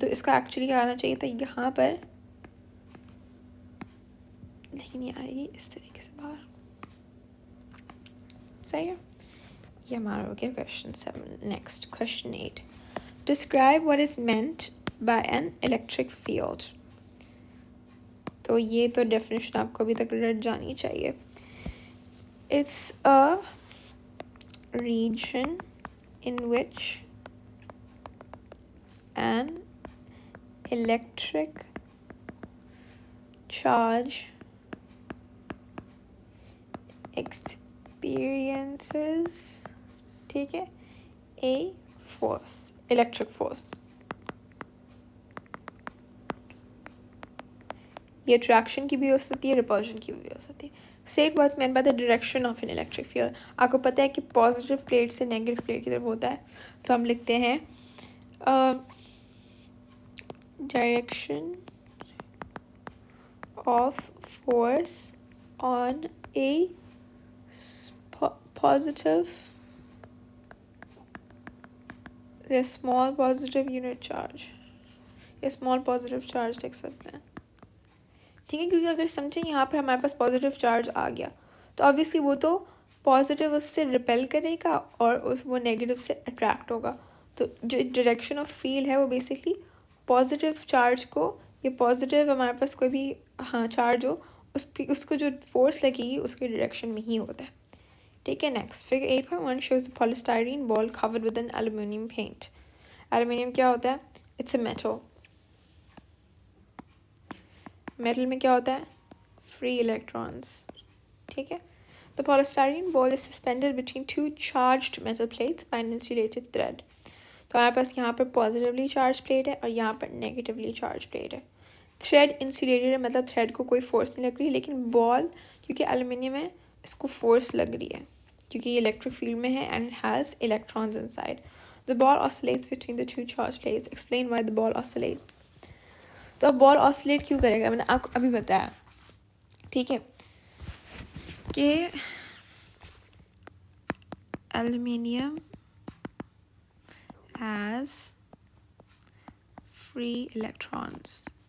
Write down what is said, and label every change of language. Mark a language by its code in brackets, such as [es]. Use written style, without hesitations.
[hi] तो इसको एक्चुअली आना चाहिए था यहाँ पर, लेकिन ये आएगी इस तरीके से बाहर, सही है। ये हमारा हो गया [en] Question 7। Next question 8, describe what is meant by an electric field. [hi] तो ये तो डेफिनेशन आपको अभी तक रट जानी चाहिए। [en] it's a region in which an electric charge experiences, [hi] ठीक है, [en] a force, electric force। [hi] ये अट्रैक्शन की भी हो सकती है, रिपल्शन की भी हो सकती है। [en] State was meant by the direction of an electric field. [hi] आपको पता है कि पॉजिटिव प्लेट से नेगेटिव प्लेट की तरफ होता है, तो हम लिखते हैं [en] direction of force on a positive [hi] या स्मॉल पॉजिटिव यूनिट चार्ज, या स्मॉल पॉजिटिव चार्ज लिख सकते हैं, ठीक है। क्योंकि अगर समझें यहाँ पर हमारे पास पॉजिटिव चार्ज आ गया तो ऑब्वियसली वो तो पॉजिटिव उससे रिपेल करेगा और वो नेगेटिव से अट्रैक्ट होगा। तो जो डायरेक्शन ऑफ फील्ड है वो बेसिकली पॉजिटिव चार्ज को, ये पॉजिटिव हमारे पास कोई भी चार्ज हो उसको जो फोर्स लगेगी उसके डायरेक्शन में ही होता है, ठीक है। [en] Next, figure 8.1 shows a polystyrene ball covered with an aluminium paint। Aluminium [hi] क्या होता है, [en] It's a metal. [hi] मेटल में क्या होता है, फ्री इलेक्ट्रॉन्स, ठीक है। [en] The polystyrene ball is suspended between two charged metal plates by an insulated thread। [hi] तो हमारे पास यहाँ पर पॉजिटिवली चार्ज प्लेट है और यहाँ पर नेगेटिवली चार्ज प्लेट है। थ्रेड इंसुलेटेड है, मतलब थ्रेड को कोई फोर्स नहीं लग रही, लेकिन बॉल क्योंकि एल्यूमिनियम है इसको फोर्स लग रही है क्योंकि ये इलेक्ट्रिक फील्ड में है [en] And it has electrons inside. The ball oscillates between the two charged plates. Explain why the ball oscillates. [hi] तो अब बॉल ऑसिलेट क्यों करेगा, मैंने आपको अभी बताया, ठीक है, कि [en] Aluminium has free electrons.